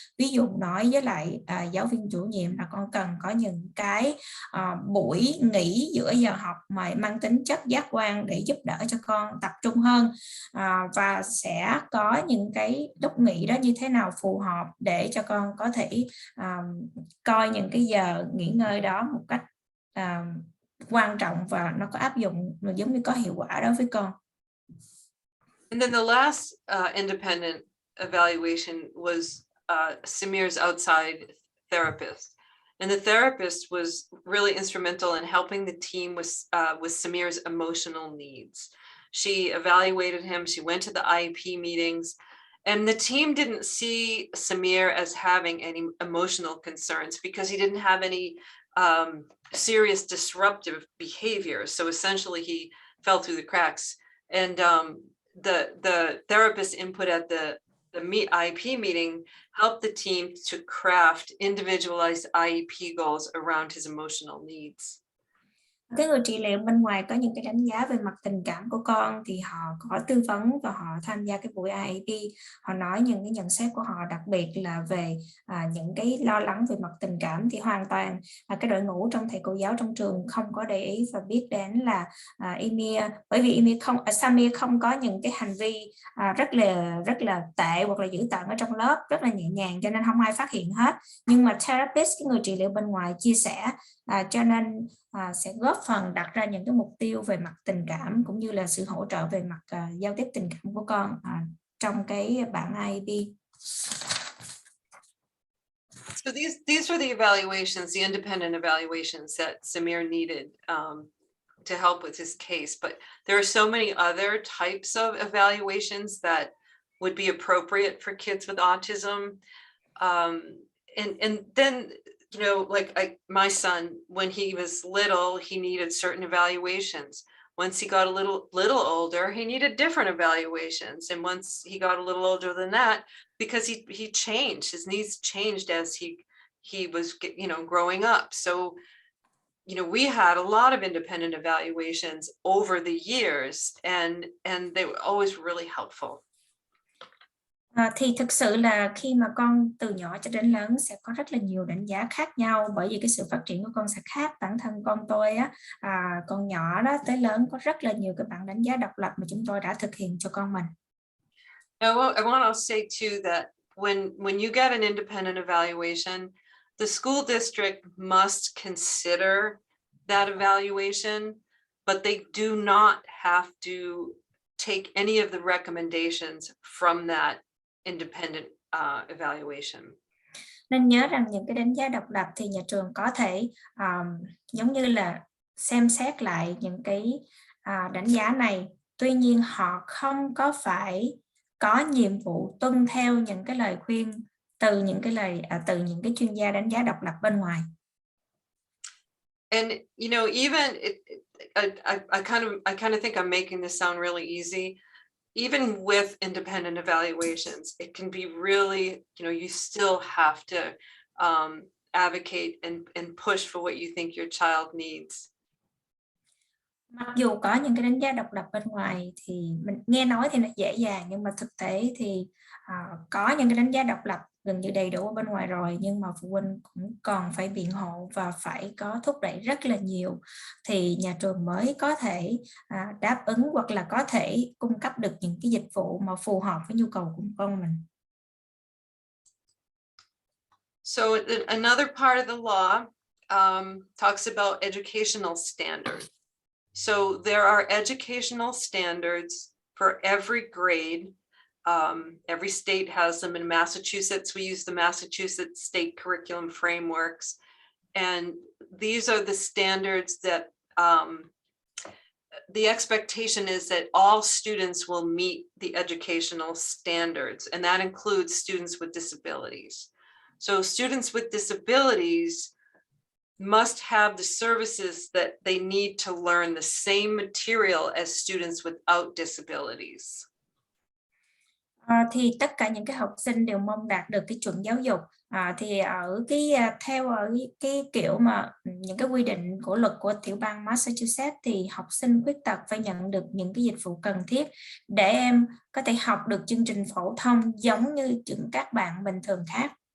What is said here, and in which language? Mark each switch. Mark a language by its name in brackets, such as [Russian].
[Vietnamese] Ví dụ nói với lại giáo viên chủ nhiệm là con cần có những cái buổi nghỉ giữa giờ học mà mang tính chất giác quan để giúp đỡ cho con tập trung hơn. Và sẽ có những cái lúc nghỉ đó như thế nào phù hợp để cho con có thể coi những cái giờ nghỉ ngơi đó một cách quan trọng và nó có áp dụng giống như có hiệu quả đối với con. [English] And then the last independent evaluation was Samir's outside therapist. And the therapist was really instrumental in helping the team with Samir's emotional needs. She evaluated him, she went to the IEP meetings, and the team didn't see Samir as having any emotional concerns because he didn't have any serious disruptive behavior. So essentially he fell through the cracks. And the therapist input at the IEP meeting helped the team to craft individualized IEP goals around his emotional needs. [Vietnamese] Cái người trị liệu bên ngoài có những cái đánh giá về mặt tình cảm của con thì họ có tư vấn và họ tham gia cái buổi IEP. Họ nói những cái nhận xét của họ, đặc biệt là về những cái lo lắng về mặt tình cảm thì hoàn toàn cái đội ngũ trong thầy cô giáo trong trường không có để ý và biết đến là Emir, bởi vì Samir không có những cái hành vi rất là tệ hoặc là dữ tợn ở trong lớp, rất là nhẹ nhàng cho nên không ai phát hiện hết. Nhưng mà therapist, cái người trị liệu bên ngoài chia sẻ cho nên sẽ góp phần đặt ra những cái mục tiêu về mặt tình cảm cũng như là sự hỗ trợ về mặt giao tiếp tình cảm của con trong cái bảng IEP. [English] So these were the evaluations, the independent evaluations that Samir needed to help with his case. But there are so many other types of evaluations that would be appropriate for kids with autism. And then, you know, like my son, when he was little, he needed certain evaluations. Once he got a little older, he needed different evaluations. And once he got a little older than that, because he changed, his needs changed as he was, you know, growing up. So, you know, we had a lot of independent evaluations over the years, and they were always really helpful. [Vietnamese] Thì thực sự là khi mà con từ nhỏ cho đến lớn sẽ có rất là nhiều đánh giá khác nhau, bởi vì cái sự phát triển của con sẽ khác. Bản thân con tôi con nhỏ đó tới lớn có rất là nhiều cái bảng đánh giá độc lập mà chúng tôi đã thực hiện cho con mình. [English] I want to say too that when you get an independent evaluation, the school district must consider that evaluation. but they do not have to take any of the recommendations from that independent evaluation. [Vietnamese] Nên nhớ rằng những cái đánh giá độc lập thì nhà trường có thể giống như là xem xét lại những cái đánh giá này. Tuy nhiên họ không có phải có nhiệm vụ tuân theo những cái lời khuyên từ những cái chuyên gia đánh giá độc lập bên ngoài. [English] And you know, even I kind of think I'm making this sound really easy. Even with independent evaluations, it can be really, you know, you still have to advocate and push for what you think your child needs. [Vietnamese] Mặc dù có những cái đánh giá độc lập bên ngoài thì mình nghe nói thì nó dễ dàng, nhưng mà thực tế thì có những cái đánh giá độc lập gần như đầy đủ ở bên ngoài rồi, nhưng mà phụ huynh cũng còn phải biện hộ và phải có thúc đẩy rất là nhiều thì nhà trường mới có thể đáp ứng hoặc là có thể cung cấp được những cái dịch vụ mà phù hợp với nhu cầu của con mình. [English] So another part of the law talks about educational standards. So there are educational standards for every grade. Every state has them. In Massachusetts, we use the Massachusetts state curriculum frameworks. And these are the standards that the expectation is that all students will meet the educational standards, and that includes students with disabilities. So students with disabilities must have the services that they need to learn the same material as students without disabilities. [Vietnamese] Thì tất cả những cái học sinh đều mong đạt được cái chuẩn giáo dục. Thì ở cái kiểu mà những cái quy định của luật của tiểu bang Massachusetts thì học sinh khuyết tật phải nhận được những cái dịch vụ cần thiết để em có thể học được chương trình phổ thông giống như các bạn bình thường khác.